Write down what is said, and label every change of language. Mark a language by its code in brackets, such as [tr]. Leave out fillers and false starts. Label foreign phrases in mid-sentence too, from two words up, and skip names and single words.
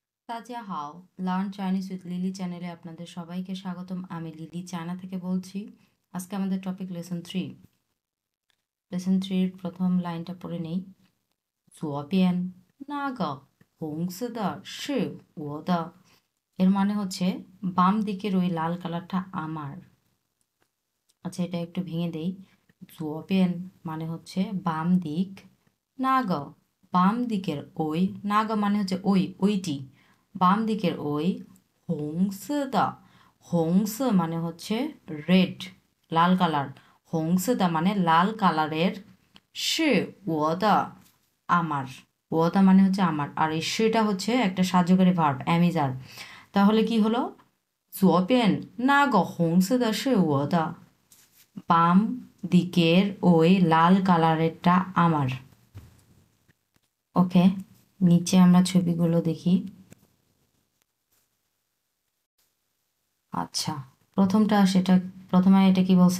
[bn] তাজিয়া লার্ন চাইনিজ উইথ লিলি চ্যানেলে আপনাদের সবাইকে স্বাগতম। আমি লিলি চায়না থেকে বলছি। আজকে আমাদের টপিক লেসন 3। লেসন 3-এর প্রথম লাইনটা পড়ে নেই। [zh] 左边那个红色的是我的। [bn] এর মানে হচ্ছে বাম দিকের ওই লাল কালারটা আমার। আচ্ছা, এটা একটু ভেঙে দেই। 左边 মানে হচ্ছে বাম দিক, 那个 বাম দিকের ওই, 那个 মানে হচ্ছে ওইটি, বাম দিকের ওই, [zh] 红色的 [bn] হংস মানে হচ্ছে রেড, লাল কালার, [zh] 红色的 [bn] মানে লাল কালারের, [zh] 是我的 [bn] আমার, [zh] 我的 [bn] মানে হচ্ছে আমার, আর এই সেটা হচ্ছে একটা সাহায্যকারী ভার্ব, অ্যামিজার। তাহলে কি হলো? [zh] 左边那个红色的是我的, [bn] বাম দিকের ওই লাল কালারেরটা আমার। ওকে, নিচে আমরা ছবিগুলো দেখি। আচ্ছা, প্রথমে এটা কি বলছে?